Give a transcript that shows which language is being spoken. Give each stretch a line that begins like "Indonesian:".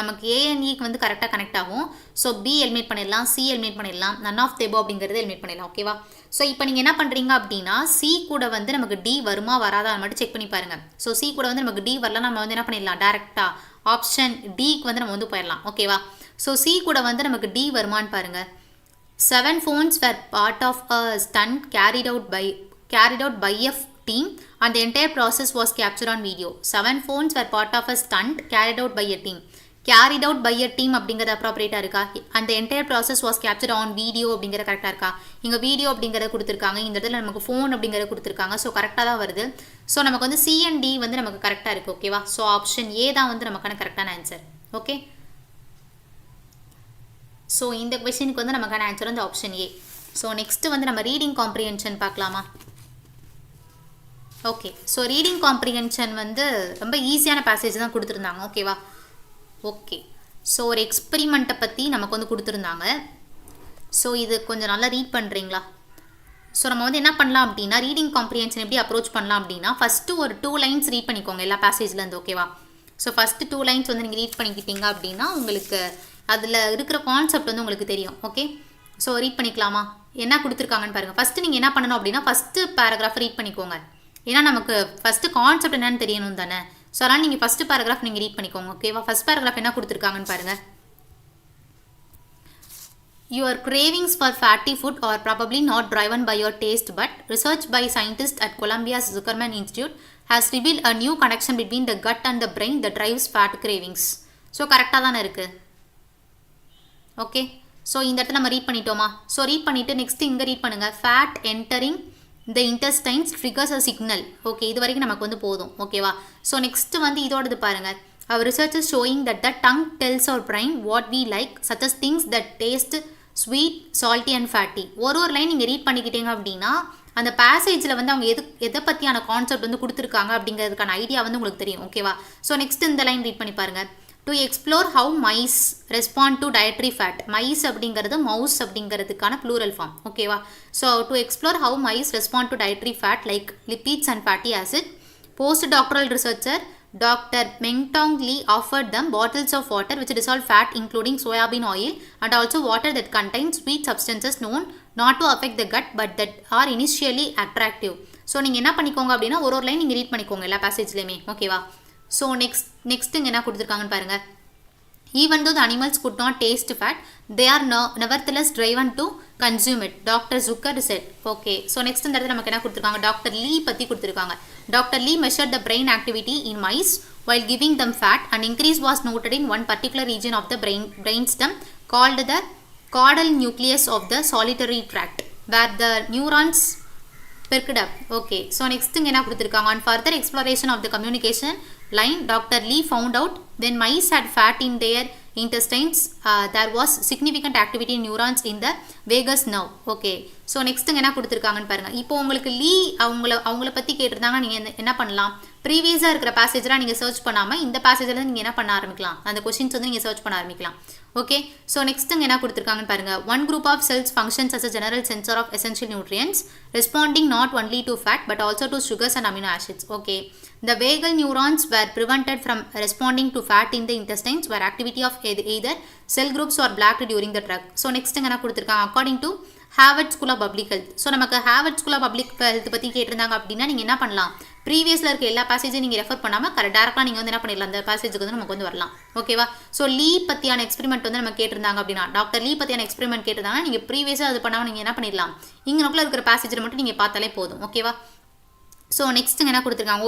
Tamil: நமக்கு ஏஎன்இக்கு வந்து கரெக்டாக கனெக்ட் ஆகும். ஸோ பி எலிமினேட் பண்ணிடலாம், சி எலிமினேட் பண்ணிடலாம், நன் ஆஃப் தெபோ அப்படிங்கிறது எலிமினேட் பண்ணிடலாம். ஓகேவா? ஸோ இப்போ நீங்கள் என்ன பண்ணுறீங்க அப்படின்னா சி கூட வந்து நமக்கு டி வருமா வராதா மட்டும் செக் பண்ணி பாருங்கள். ஸோ சி கூட வந்து நமக்கு டி வரலாம், நம்ம வந்து என்ன பண்ணிடலாம், டேரெக்டாக ஆப்ஷன் டிக்கு வந்து நம்ம வந்து போயிடலாம். ஓகேவா? ஸோ சி கூட வந்து நமக்கு டி வருமானு பாருங்கள்.
English: 7 phones were part of a stunt carried out by a team and the entire process was captured on video. 7 phones were part of a stunt carried out by a team. Carried out by a team
Tamil: அப்படிங்கிறது அப்ராப்ரேட்டாக இருக்கா?
English: and the entire process was captured on video
Tamil: அப்படிங்கிற கரெக்டாக இருக்கா? இங்கே video அப்படிங்கிறத கொடுத்துருக்காங்க, இந்த இடத்துல நமக்கு ஃபோன் அப்படிங்கிறத கொடுத்துருக்காங்க. ஸோ கரெக்டாக தான் வருது. ஸோ நமக்கு வந்து சி அண்ட் டி வந்து நமக்கு கரெக்டாக இருக்குது. ஓகேவா? ஸோ ஆப்ஷன் ஏ தான் வந்து நமக்கான கரெக்டான ஆன்சர். ஓகே, ஸோ இந்த கொஸ்டினுக்கு வந்து நமக்கான ஆன்சர் வந்து ஆப்ஷன் ஏ. ஸோ நெக்ஸ்ட்டு வந்து நம்ம ரீடிங் காம்ப்ரிஹென்ஷன் பார்க்கலாமா? ஓகே, ஸோ ரீடிங் காம்ப்ரிஹென்ஷன் வந்து ரொம்ப ஈஸியான பேசேஜ் தான் கொடுத்துருந்தாங்க. ஓகேவா? ஓகே, ஸோ ஒரு எக்ஸ்பெரிமெண்ட்டை பற்றி நமக்கு வந்து கொடுத்துருந்தாங்க. ஸோ இது கொஞ்சம் நல்லா ரீட் பண்ணுறீங்களா? ஸோ நம்ம வந்து என்ன பண்ணலாம் அப்படின்னா ரீடிங் காம்ப்ரிஹென்ஷன் எப்படி அப்ரோச் பண்ணலாம் அப்படின்னா ஃபஸ்ட்டு ஒரு 2 lines ரீட் பண்ணிக்கோங்க எல்லா பேசேஜ்லேருந்து. ஓகேவா? ஸோ ஃபஸ்ட்டு 2 lines வந்து நீங்கள் ரீட் பண்ணிக்கிட்டீங்க அப்படின்னா உங்களுக்கு அதில் இருக்கிற கான்செப்ட் வந்து உங்களுக்கு தெரியும். ஓகே, ஸோ ரீட் பண்ணிக்கலாமா? என்ன கொடுத்துருக்காங்கன்னு பாருங்கள். ஃபஸ்ட்டு நீங்கள் என்ன பண்ணணும் அப்படின்னா ஃபஸ்ட்டு பேராகிராஃப் ரீட் பண்ணிக்கோங்க. ஏன்னா நமக்கு ஃபஸ்ட்டு கான்செப்ட் என்னன்னு தெரியணும் தானே. ஸோ அதனால் நீங்கள் ஃபஸ்ட்டு பேராகிராஃப் நீங்கள் ரீட் பண்ணிக்கோங்க. ஓகேவா? ஃபஸ்ட் பேராகிராஃப் என்ன கொடுத்துருக்காங்கன்னு பாருங்கள்.
English: Your cravings for fatty food are probably not driven by your taste, but research by scientists at Columbia's Zuckerman Institute has revealed a new connection between the gut and the brain that drives fat cravings.
Tamil: So கரெக்டாக தானே இருக்குது. Okay, so இந்த இடத்துல நம்ம read பண்ணிட்டோமா? So read பண்ணிவிட்டு next இங்கே read பண்ணுங்கள்.
English: Fat entering the intestines triggers a signal.
Tamil: Okay, இது வரைக்கும் நமக்கு வந்து போதும். ஓகேவா? ஸோ நெக்ஸ்ட்டு வந்து இதோடது பாருங்கள்.
English: Our research is showing that the tongue tells our brain what we like, such as things that taste sweet, salty and fatty.
Tamil: ஒரு லைன் நீங்கள் ரீட் பண்ணிக்கிட்டீங்க அப்படின்னா அந்த பேசேஜில் வந்து அவங்க எதை பற்றியான கான்செப்ட் வந்து கொடுத்துருக்காங்க அப்படிங்கிறதுக்கான ஐடியா வந்து உங்களுக்கு தெரியும். ஓகேவா? ஸோ நெக்ஸ்ட் இந்த லைன் ரீட் பண்ணி பாருங்கள்.
English: To explore how mice respond to dietary fat.
Tamil: Mice அப்படிங்கிறது மவுஸ் அப்படிங்கிறதுக்கான ப்ளூரல் ஃபார்ம். ஓகேவா?
English: So to explore how mice respond to dietary fat like lipids and fatty acid, post doctoral researcher Dr. Mengtong Lee offered them bottles of water which dissolve fat including soybean oil and also water that contains sweet substances known not to affect the gut but that are initially attractive.
Tamil: So நீங்கள் என்ன பண்ணிக்கோங்க அப்படின்னா ஒரு line நீங்கள் read பண்ணிக்கோங்க எல்லா பேசேஜ்லேயுமே. ஓகேவா? So next இங்கே என்ன கொடுத்துருக்காங்கன்னு பாருங்கள்.
English: Even though the animals could not taste fat, they are nevertheless driven to consume it, Dr. Zucker said. Okay, so next
Tamil: இந்த இடத்துல நமக்கு என்ன கொடுத்துருக்காங்க? டாக்டர் லீ பற்றி கொடுத்துருக்காங்க. Dr.
English: Lee measured the brain activity in mice while giving them fat. An increase was noted in one particular region of the brainstem called the caudal nucleus of the solitary tract, where the neurons perked up. Okay, so next thing
Tamil: என்ன கொடுத்துருக்காங்க?
English: On further exploration of the communication line, Dr. Lee found out when mice had fat in their intestines, there was significant activity in neurons in the vagus nerve.
Tamil: Okay, so next என்ன கொடுத்துருக்காங்கன்னு பாருங்கள். இப்போ உங்களுக்கு லீ அவங்கள பற்றி கேட்டிருந்தாங்க. நீங்கள் என்ன பண்ணலாம்? ப்ரீவியஸாக இருக்கிற பேசேஜெலாம் நீங்கள் சர்ச் பண்ணாமல் இந்த பேசேஜில் நீங்கள் என்ன பண்ண ஆரம்பிக்கலாம்? அந்த கொஸ்டின்ஸ் வந்து நீங்கள் சர்ச் பண்ண ஆரம்பிக்கலாம். ஓகே, ஸோ நெக்ஸ்ட் என்ன கொடுத்துருக்காங்கன்னு பாருங்கள்.
English: One group of cells functions as a general sensor of essential nutrients, responding not only to fat but also to sugars and amino acids. Okay, the vagal neurons were prevented from responding to fat in the intestines where activity of either cell groups or blocked during the drug. So next
Tamil: என்ன கொடுத்துருக்காங்க?
English: According to Harvard School of Public Health.
Tamil: So நமக்கு Harvard School of Public Health பற்றி கேட்டிருந்தாங்க அப்படின்னா நீங்கள் என்ன பண்ணலாம்? ப்ரீவியஸில் இருக்க எல்லா பேசேஜையும் நீங்கள் ரெஃபர் பண்ணாமல் டேரெக்டாக நீங்கள் வந்து என்ன பண்ணிடலாம்? அந்த பேசேஜுக்கு வந்து நமக்கு வந்து வரலாம். ஓகேவா? ஸோ லீ பற்றியான எக்ஸ்பெரிமெண்ட் வந்து நம்ம கேட்டிருந்தாங்க அப்படின்னா, டாக்டர் லீ பற்றியான எக்ஸ்பெரிமெண்ட் கேட்டிருந்தாங்கன்னா நீங்கள் ப்ரீவியஸாக அது பண்ணாமல் நீங்கள் என்ன பண்ணிடலாம்? இங்கே நோக்கில் இருக்கிற பேசேஜில் மட்டும் நீங்கள் பார்த்தாலே போதும். ஓகேவா? ஸோ நெக்ஸ்ட் என்ன கொடுத்துருக்காங்க?